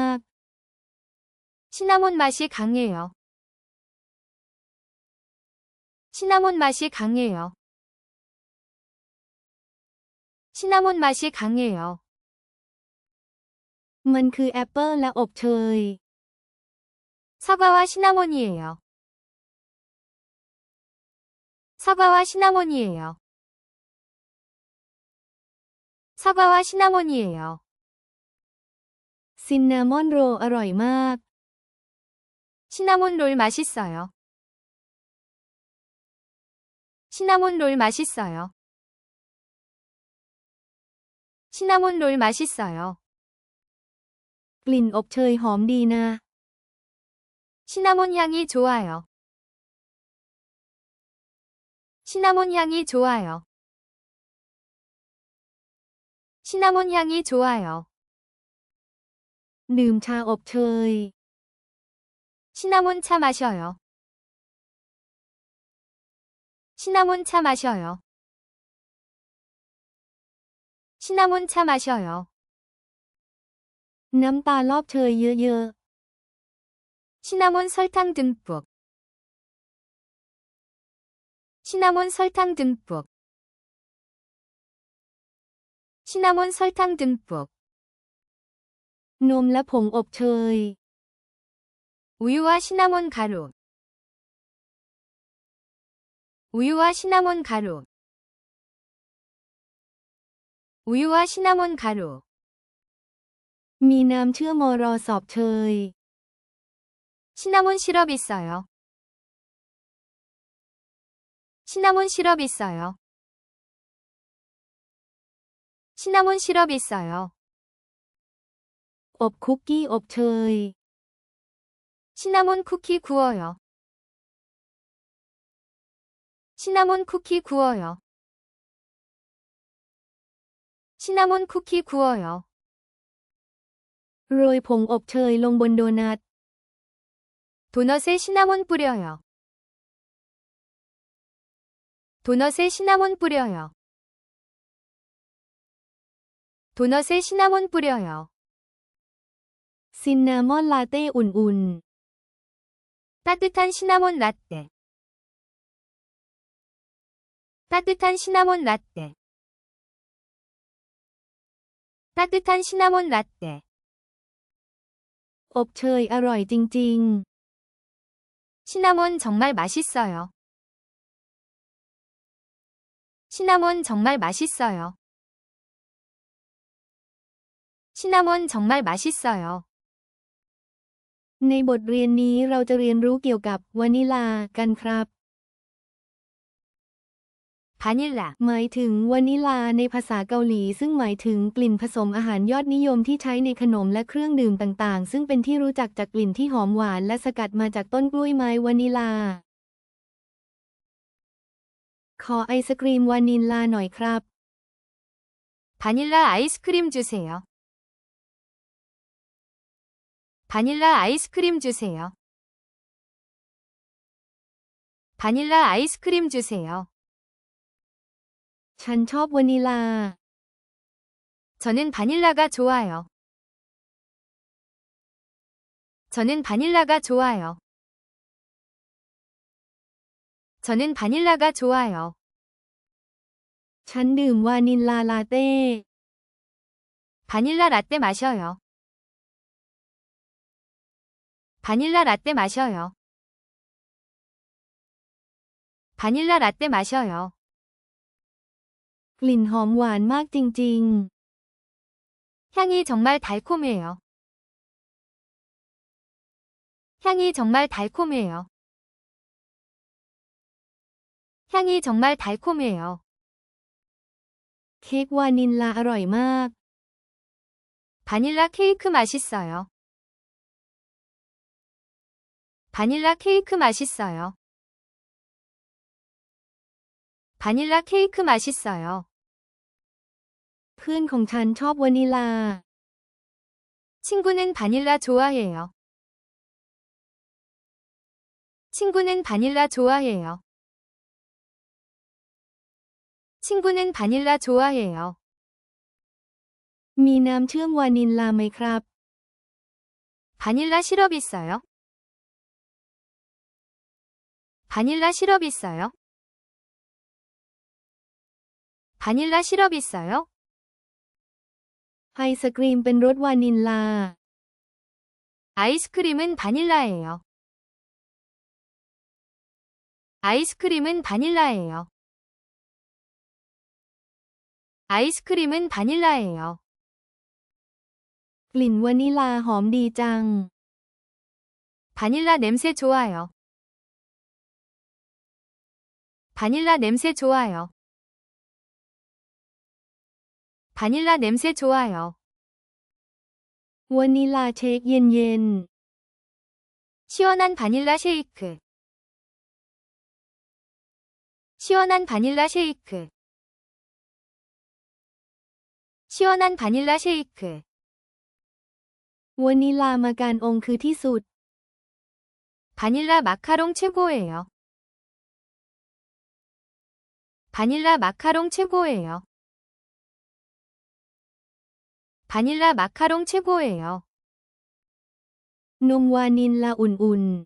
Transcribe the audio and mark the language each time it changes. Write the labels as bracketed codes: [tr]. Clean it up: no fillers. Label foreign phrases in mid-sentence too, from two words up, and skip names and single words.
[ko] 시나몬 맛이 강해요. 시나몬 맛이 강해요. 시나몬 맛이 강해요. [th] มันคือแอปเปิลและอบเชย [ko] 사과와 시나몬이에요. 사과와 시나몬이에요. 사과와 시나몬이에요. [th] ซินนามอนโรลอร่อยมาก [ko] 시나몬 롤 맛있어요. 시나몬 롤 맛있어요. 시나몬 롤 맛있어요. [th] กลิ่นอบเชยหอมดีนะ [ko] 시나몬 향이 좋아요. 시나몬 향이 좋아요. 시나몬 향이 좋아요. [th] ดื่มชาอบเชย [ko] 시나몬 차 마셔요. 시나몬 차 마셔요. 시나몬 차 마셔요. [th] น้ำตาลรอบเชยเยอะ [ko] 시나몬 설탕 듬뿍. 시나몬 설탕 듬뿍. 시나몬 설탕 듬뿍. [th] ๆ นมและผงอบเชย [ko] 우유와 시나몬 가루. 우유와 시나몬 가루. 우유와 시나몬 가루. [th] มีน้ำเชื่อมอรอสอบเชย [ko] 시나몬 시럽 있어요. 시나몬 시럽 있어요. 시나몬 시럽 있어요. [th] อบคุกกี้อบเชย [ko] 시나몬 쿠키 구워요. 시나몬 쿠키 구워요. 시나몬 쿠키 구워요. [th] โรยผงอบเชยลงบนโดนัท [ko] 도넛에 시나몬 뿌려요. 도넛에 시나몬 뿌려요. 도넛에 시나몬 뿌려요. [th] ซินนามอนลาเต้อุ่น [ko] 따뜻한 시나몬 라떼. 따뜻한 시나몬 라떼. 따뜻한 시나몬 라떼. [th] ๆ อบเชยอร่อยจริง [ko] 시나몬 정말 맛있어요. 시나몬 정말 맛있어요. 시나몬 정말 맛있어요. [th] ๆ ในบทเรียนนี้เราจะเรียนรู้เกี่ยวกับวานิลากันครับ [ko] 바닐라. [th] หมายถึงวานิลาในภาษาเกาหลีซึ่งหมายถึงกลิ่นผสมอาหารยอดนิยมที่ใช้ในขนมและเครื่องดื่มต่างๆซึ่งเป็นที่รู้จักจากกลิ่นที่หอมหวานและสกัดมาจากต้นกล้วยไม้วานิลา ขอไอศกรีมวานิลาหน่อยครับ [ko] 바닐라 아이스크림 주세요. 바닐라 아이스크림 주세요. 바닐라 아이스크림 주세요. [th] ฉันชอบวานิลา [ko] 저는 바닐라가 좋아요. 저는 바닐라가 좋아요. 저는 바닐라가 좋아요. [th] ฉันดื่มวานิลลาลาเต้ [ko] 바닐라 라떼 마셔요. 바닐라 라떼 마셔요. 바닐라 라떼 마셔요. [th] กลิ่นหอมหวานมากจริง [ko] 향이 정말 달콤해요. 향이 정말 달콤해요. 향이 정말 달콤해요. [th] ๆ เค้กวานิลลาอร่อยมาก [ko] 바닐라 케이크 맛있어요. 바닐라 케이크 맛있어요. 바닐라 케이크 맛있어요. [th] เพื่อนของฉันชอบวานิลา [ko] 친구는 바닐라 좋아해요. 친구는 바닐라 좋아해요. 친구는 바닐라 좋아해요. [th] มีน้ำเชื่อมวานิลลาไหมครับ [ko] 바닐라 시럽 있어요? 바닐라 시럽 있어요? 바닐라 시럽 있어요? [th] ไอศกรีมเป็นรสวานิลลา [ko] 아이스크림은 바닐라예요. 아이스크림은 바닐라예요. 아이스크림은 바닐라예요. [th] กลิ่นวานิลาหอมดีจัง [ko] 바닐라 냄새 좋아요. 바닐라 냄새 좋아요. 바닐라 냄새 좋아요. [th] วานิลาเชคเย็น [ko] 시원한 바닐라 쉐이크. 시원한 바닐라 쉐이크. 시원한 바닐라 쉐이크. [th] ๆ วานิลามาการองคือที่สุด [ko] 바닐라 마카롱 최고예요. 바닐라 마카롱 최고예요. 바닐라 마카롱 최고예요. [th] นมวานิลลาอุ่น